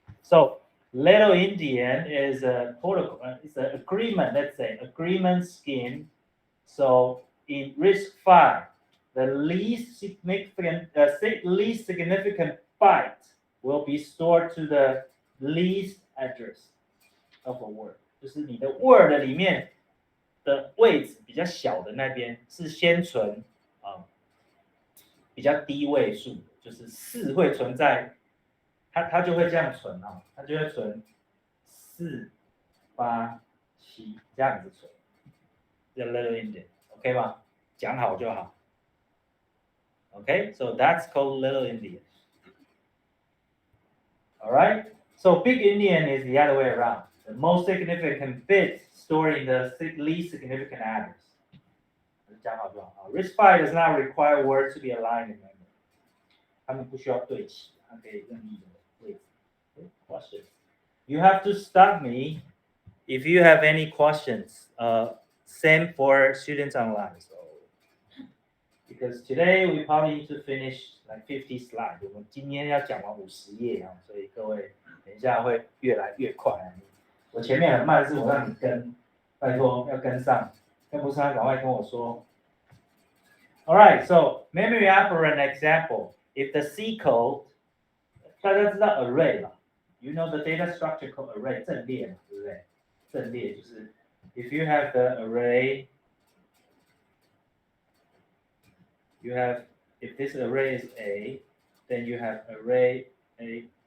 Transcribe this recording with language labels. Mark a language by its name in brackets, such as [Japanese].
[English] So Little Indian is a protocol, it's an agreement. Let's say agreement scheme. So in RISC-V, the least significant byte will be stored to the least address of a word. [Chinese] 就是你的 word 里面的位置比较小的那边是先存比较低位数，就是4会存在，它就会这样存啊，它就会存4、8、7这样子存，叫 Little Indian， OK 吗？讲好就好。 [English] Okay, so that's called Little Indian. All right, so Big Indian is the other way around. The most significant bit stored in the least significant address. [Chinese] 讲好就好。 [English] RISC-V does not require words to be aligned in memory. [Chinese] 它们不需要对齐，它可以任意的位置。 [English] Questions? You have to stop me if you have any questions. Same for students online. So, because today we probably need to finish like 50 slides. [Chinese] 我们今天要讲完50页啊，所以各位等一下会越来越快。我前面很慢，是我让你跟，拜托要跟上，跟不上赶快跟我说。 [English] All right, so memory operand example. If the C code, [Chinese] 大家知道 array 吧 [English] ？You know the data structure called array [Chinese] 阵列嘛，对不对？阵列就是 [English] if you have the array, you have if this array is A, then you have array A.